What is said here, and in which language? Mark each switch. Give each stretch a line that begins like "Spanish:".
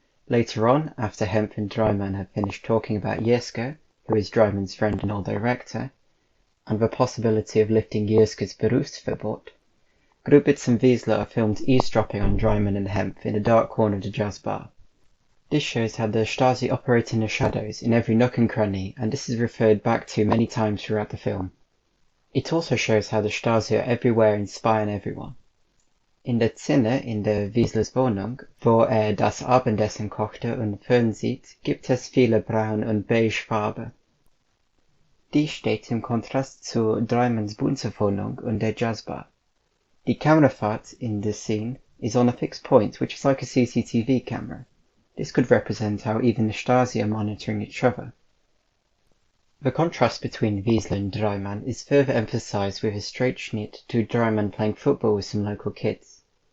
English: Later on, after Hempf and Dreimann have finished talking about Jeske, who is Dreimann's friend and old director, and the possibility of lifting Jeske's Berufsverbot, Grubitz and Wiesler are filmed eavesdropping on Dreimann and Hempf in a dark corner of the jazz bar. This shows how the Stasi operate in the shadows in every nook and cranny, and this is referred back to many times throughout the film. It also shows how the Stasi are everywhere and spy on everyone.
German: In der Szene in der Wieslers Wohnung, wo das Abendessen kochte und fernsieht, gibt es viele Braun- und Beige-Farbe. Dies steht im Kontrast zu Dreimanns bunter Wohnung und der Jazzbar.
English: The camera fat in this scene is on a fixed point, which is like a CCTV camera. This could represent how even the Stasi are monitoring each other. The contrast between Wiesler and Dreimann is further emphasized with a straight schnitt to Dreimann playing football with some local kids.